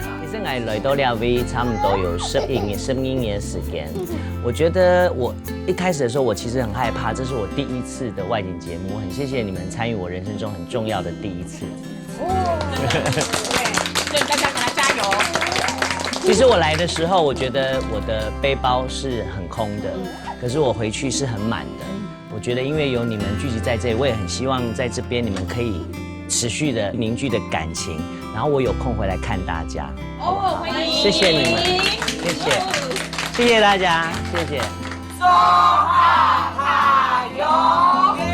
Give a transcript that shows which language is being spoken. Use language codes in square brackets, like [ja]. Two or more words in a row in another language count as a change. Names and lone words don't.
[zh] 其實我來到了 V 差不多有11年的時間，我覺得我一開始的時候，我其實很害怕，這是我第一次的外景節目，我很謝謝你們參與我人生中很重要的第一次。對，大家給他加油。其實我來的時候，我覺得我的背包是很空的，可是我回去是很滿的。我覺得因為有你們聚集在這裡，我也很希望在這邊你們可以持續的凝聚的感情，然後我有空回來看大家。歡迎，謝謝你們，謝謝大家，謝謝。